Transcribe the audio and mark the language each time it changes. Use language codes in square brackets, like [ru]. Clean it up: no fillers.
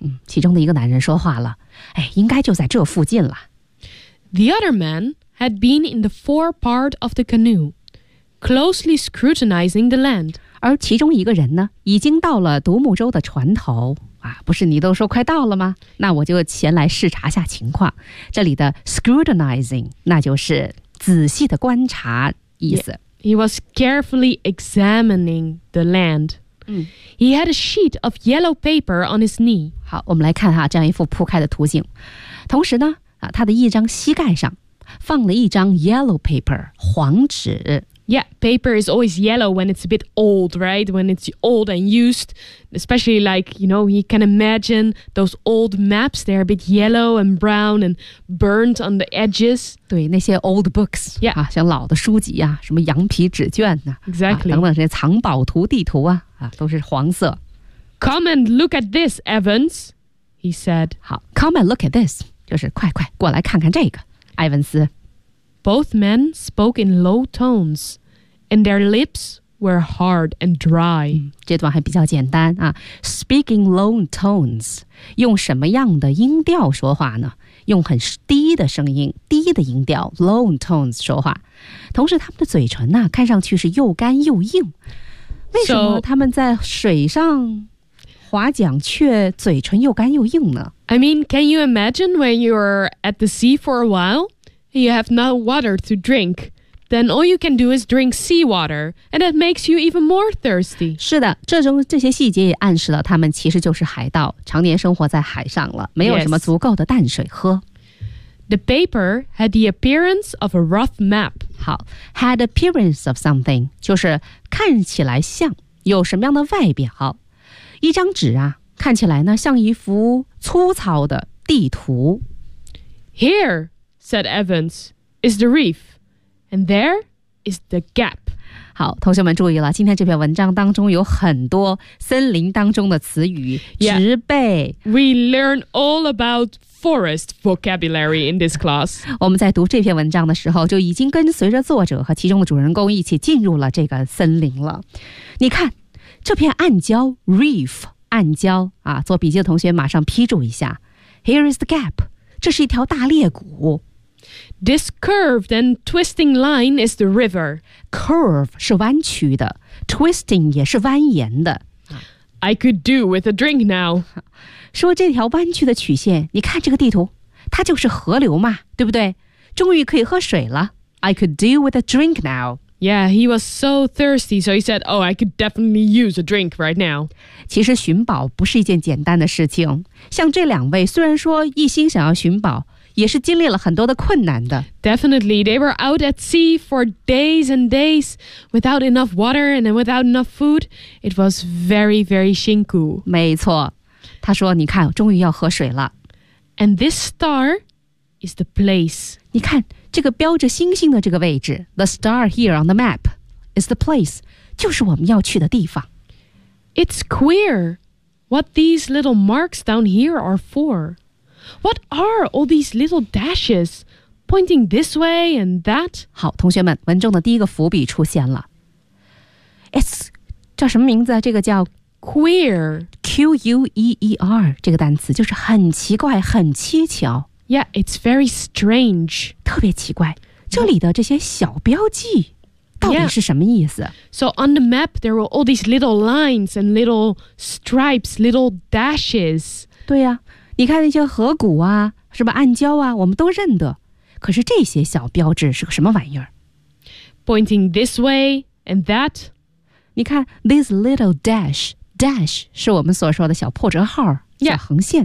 [zh] 其中的一个男人说话了，哎，应该就在这附近了。 [en] The other man had been in the fore part of the canoe. Closely scrutinizing the land. [zh] 而其中一个人呢，已经到了独木舟的船头。啊，不是你都说快到了吗？那我就前来视察下情况。这里的 scrutinizing， 那就是仔细的观察意思。Yeah, [en] he was carefully examining the land. He had a sheet of yellow paper on his knee. [zh] 好，我们来看哈，这样一幅铺开的图景。同时呢，他的一张膝盖上放了一张 yellow paper, 黄纸。 [en] Yeah, paper is always yellow when it's a bit old, right? When it's old and used, especially like, you know, you can imagine those old maps, they're a bit yellow and brown and burnt on the edges. [zh] 对，那些 [en] old books, yeah. [zh] 啊，像老的书籍啊，什么羊皮纸卷啊， [en] exactly. [zh] 啊，等等这些藏宝图地图啊，啊，都是黄色。 [en] Come and look at this, Evans, he said. [zh] 好 , [en] come and look at this, [zh] 就是快快过来看看这个，埃文斯。 [en] Both men spoke in low tones, and their lips were hard and dry.、嗯、 [zh] 这段还比较简单啊。 [en] Speak in low tones, [zh] 用什么样的音调说话呢？用很低的声音，低的音调 low tones 说话。同时，他们的嘴唇呢，看上去是又干又硬。为什么他们在水上划桨却嘴唇又干又硬呢 [en] ？I mean, can you imagine when you're at the sea for a while? You have no water to drink, then all you can do is drink seawater, and that makes you even more thirsty. [zh] 是的，这种这些细节也暗示了他们其实就是海盗，常年生活在海上了，没有什么足够的淡水喝。 [en] The paper had the appearance of a rough map. [zh] 好 ， [en] had appearance of something [zh] 就是看起来像有什么样的外表，一张纸啊，看起来呢像一幅粗糙的地图。 [en] Here. said Evans, is the reef, and there is the gap. [zh] 好，同学们注意了，今天这篇文章当中有很多森林当中的词语，植被。 [en] We learn all about forest vocabulary in this class. [zh] 我们在读这篇文章的时候，就已经跟随着作者和其中的主人公一起进入了这个森林了。你看，这片暗礁 reef, 暗礁啊，做笔记的同学马上批注一下。 [en] Here is the gap. [zh] 这是一条大裂谷。 [en] This curved and twisting line is the river. [zh] Curve 是弯曲的 ，twisting 也是蜿蜒的。 [en] I could do with a drink now. [zh] 说这条弯曲的曲线，你看这个地图，它就是河流嘛，对不对？终于可以喝水了。 [en] I could do with a drink now. Yeah, he was so thirsty, so he said, oh, I could definitely use a drink right now. [zh] 其实寻宝不是一件简单的事情。像这两位虽然说一心想要寻宝，也是经历了很多的困难的。 [en] Definitely, they were out at sea for days and days without enough water and without enough food. It was very, very [zh] 辛苦。没错。他说，你看，终于要喝水了。 [en] And this star is the place. [zh] 你看。这个标着星星的这个位置 [en] The star here on the map is the place [zh] 就是我们要去的地方 [en] It's queer what these little marks down here are for What are all these little dashes pointing this way and that [zh] 好同学们文中的第一个伏笔出现了 It's 叫什么名字、啊、这个叫 [en] Queer [zh] Q-U-E-E-R 这个单词就是很奇怪很蹊跷 [en] Yeah, it's very strange. [zh] 特别奇怪，这里的这些小标记到底是什么意思？ [en] So on the map, there were all these little lines and little stripes, little dashes. [zh] 对呀、啊，你看那些河谷啊，是吧？暗礁啊，我们都认得。可是这些小标志是个什么玩意儿？ [en] Pointing this way and that. [zh] 你看 [en] this little dash, [zh] dash 是我们所说的小破折号。 [en] Yeah, [zh] 小横线